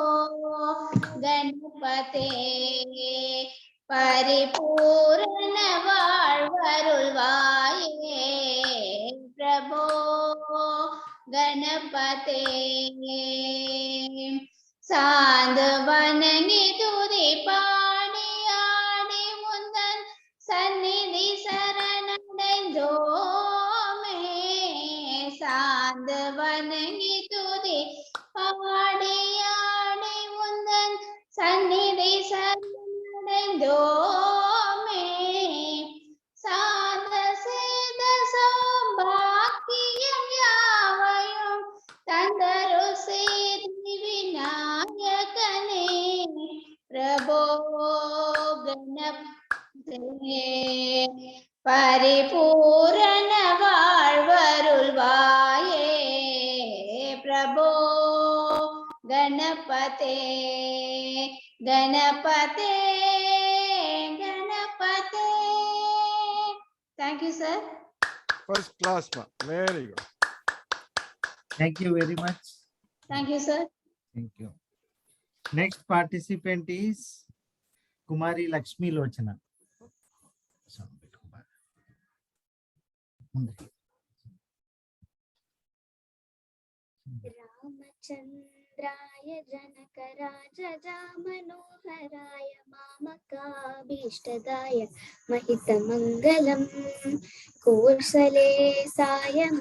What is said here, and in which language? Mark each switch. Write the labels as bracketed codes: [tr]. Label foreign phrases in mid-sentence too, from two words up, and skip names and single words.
[sa] गणपते परिपूर्ण [ta] வாழ்வருள்வாயே [sa] प्रभो गणपते [ta] சாந்து வணங்கி துதி பாடி ஆடி முந்தன் சந்நிதி சரணடைந்தோமே சாந்து வணங்கி துதி பாடி ஆடி முந்தன் சந்நிதி சரணடைந்தோமே சாந்த சேத சௌபாக்கியம் யாவையும் தந்தரு சேதி விநாயகனே பிரபோ [sa] கணபதே परिपूर्ण வாழ்வருள்வாயே प्रभो गणपते गणपते गणपते. [en] Thank you sir. First class ma. Very good. Thank you very much. Thank you sir. Thank you. Next participant is Kumari Lakshmi Lochana. [sa] रामचंद्राय जनकराजजा मनोहराय मामकाभीष्टदाय महितमङ्गलम् कोसलेशाय